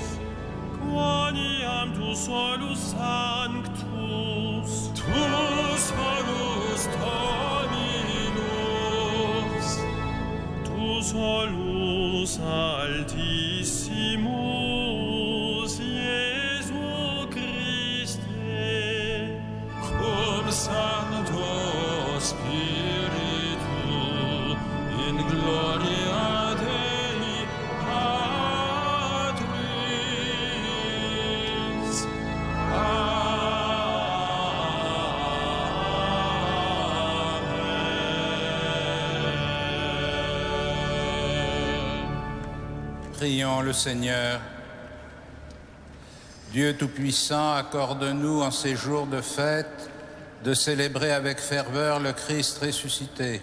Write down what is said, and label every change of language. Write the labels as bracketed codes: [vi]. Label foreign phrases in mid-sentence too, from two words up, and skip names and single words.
[la] Quoniam tu solus sanctus, tu solus Dominus, tu solus altissimus Iesu Christe, cum Sancto Spiritu in gloria Dei Patris. [fr] Prions le Seigneur. Dieu Tout-Puissant, accorde-nous en ces jours de fête de célébrer avec ferveur le Christ ressuscité.